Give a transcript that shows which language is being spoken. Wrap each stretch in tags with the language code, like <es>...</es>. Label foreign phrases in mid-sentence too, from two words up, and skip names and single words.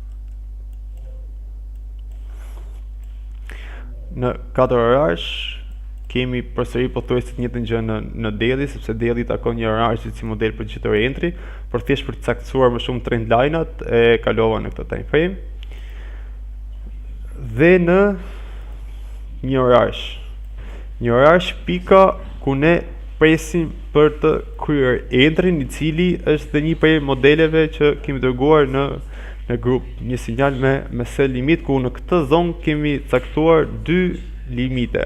<sq>Në 4 orarsh kemi përsëri pothuajse të njëjtën gjë në daily, sepse daily takon një orar si model për gjithë entry, por thjesht për të caktuar më shumë</sq> <en>trend line-at</en> <sq>e kalova në këtë</sq> <en>time frame.</en> <sq>Dhe në një orarsh pika ku ne presim për të kryer entrin, i cili është dhe një prej modeleve që kemi dërguar në në grup një sinjal me</sq> <en>cell limit,</en> <sq>ku në këtë zonë kemi caktuar dy limite.</sq>